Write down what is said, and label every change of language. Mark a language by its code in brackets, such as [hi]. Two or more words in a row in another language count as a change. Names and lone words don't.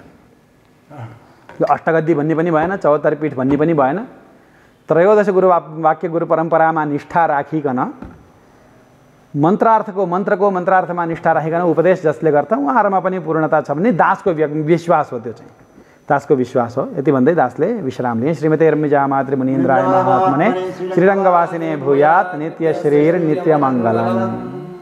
[ne] अष्टगद्दी भन्ने पनि भएन, 74 पीठ भन्ने पनि भएन। त्रयोदश वाक्य गुरु परम्परामा निष्ठा राखिकन मन्त्रको मन्त्रार्थमा निष्ठा राखिकन उपदेश जसले गर्छ उहाँहरूमा पनि पूर्णता छ भन्ने दासको विश्वास हो। त्यो चाहिँ दासको विश्वास हो। यति भन्दै दासले विश्राम लिए। [sa] श्रीमते रम्यजा मातृ मुनीन्द्राय महात्मने श्रीरङ्गवासिने भूयात् नित्य शरीर नित्य मङ्गलम्।